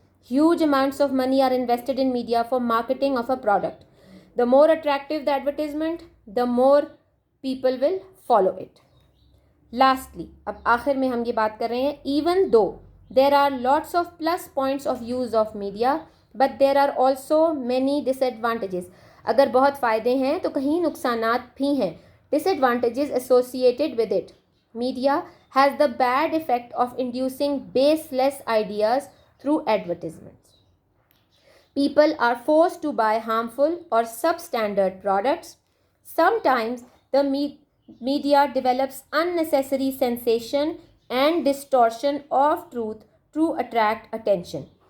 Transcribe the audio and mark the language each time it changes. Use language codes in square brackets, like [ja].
[en] Huge amounts of money are invested in media for marketing of a product. The more attractive the advertisement, the more people will follow it. Lastly, [ur] اب آخر میں ہم یہ بات کر رہے ہیں, [en] even though there are lots of plus points of use of media, but there are also many disadvantages. [ur] اگر بہت فائدے ہیں تو کہیں نقصانات بھی ہیں. [en] Disadvantages associated with it. Media has the bad effect of inducing baseless ideas through advertisements. People are forced to buy harmful or substandard products. Sometimes the media develops unnecessary sensation and distortion of truth to attract attention.